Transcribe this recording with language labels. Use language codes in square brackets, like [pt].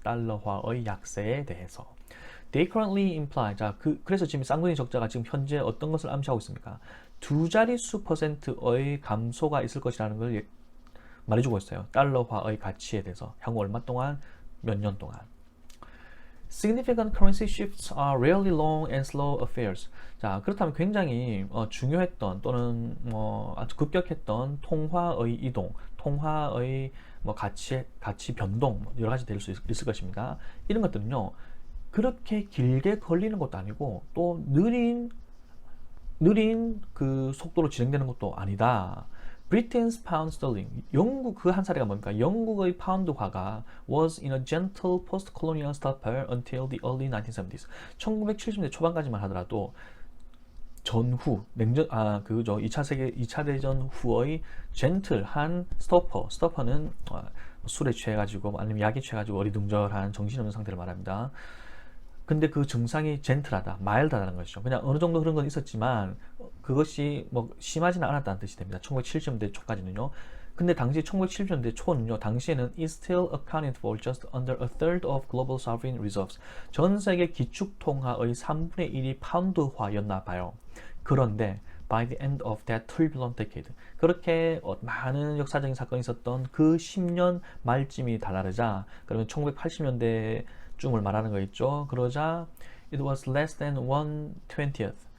[ko] 달러화의 약세에 대해서. [en] They currently imply. [ko] 자, 그래서 지금 쌍둥이 적자가 지금 현재 어떤 것을 암시하고 있습니까? 두 자릿수 %의 감소가 있을 것이라는 걸 말해주고 있어요. 달러화의 가치에 대해서 향후 얼마 동안, 몇 년 동안. [en] Significant currency shifts are rarely long and slow affairs. [ko] 자, 그렇다면 굉장히 중요했던 또는 아주 급격했던 통화의 이동, 통화의 가치 변동 여러 가지 될 수 있을 것입니다. 이런 것들은요, 그렇게 길게 걸리는 것도 아니고 또 느린 그 속도로 진행되는 것도 아니다. [en] Britain's pound sterling, [ko] 영국 그 한 사례가 뭡니까? 영국의 파운드화가 [en] was in a gentle post-colonial stupor until the early 1970s. [ko] 1970년대 초반까지만 하더라도 전후 그죠? 2차 대전 후의 젠틀한 스토퍼는 술에 취해가지고 아니면 약에 취해가지고 어리둥절한 정신없는 상태를 말합니다. 근데 그 증상이 젠틀하다, 마일드하다는 것이죠. 그냥 어느 정도 그런 건 있었지만 그것이 심하지는 않았다는 뜻이 됩니다. 1970년대 초까지는요. 근데 당시 1970년대 초는요, 당시에는 [en] it still accounted for just under a third of global sovereign reserves. [ko] 전 세계 기축 통화의 3분의 1이 파운드화였나 봐요. 그런데 [en] by the end of that turbulent decade, [ko] 그렇게 많은 역사적인 사건이 있었던 그 10년 말쯤이 다다르자, 그러면 1980년대 쯤을 말하는 거 있죠. 그러자 [en] it was less than 1/20th.